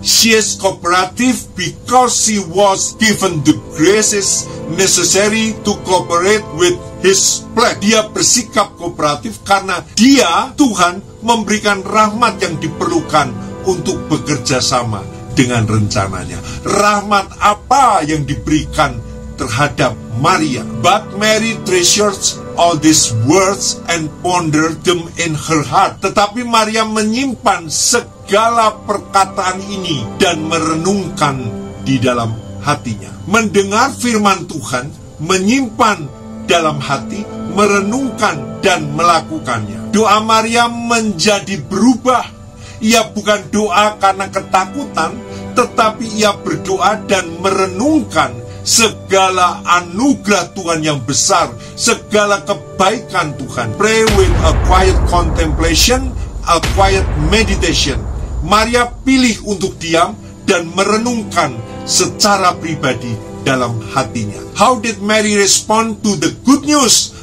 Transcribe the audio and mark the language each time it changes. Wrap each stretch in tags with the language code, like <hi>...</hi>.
<en>She is cooperative because she was given the graces necessary to cooperate with His plan.</en> <id>Dia bersikap kooperatif karena dia, Tuhan, memberikan rahmat yang diperlukan untuk bekerja sama dengan rencananya. Rahmat apa yang diberikan terhadap Maria?</id> <en>But Mary treasures all these words and ponder them in her heart.</en> <id>Tetapi Maria menyimpan segala perkataan ini dan merenungkan di dalam hatinya. Mendengar firman Tuhan, menyimpan dalam hati, merenungkan dan melakukannya. Doa Maria menjadi berubah. Ia bukan doa karena ketakutan, tetapi ia berdoa dan merenungkan segala anugerah Tuhan yang besar, segala kebaikan Tuhan.</id> <en>Pray with a quiet contemplation, a quiet meditation.</en> <id>Maria pilih untuk diam dan merenungkan secara pribadi dalam hatinya.</id> <en>How did Mary respond to the good news?</en>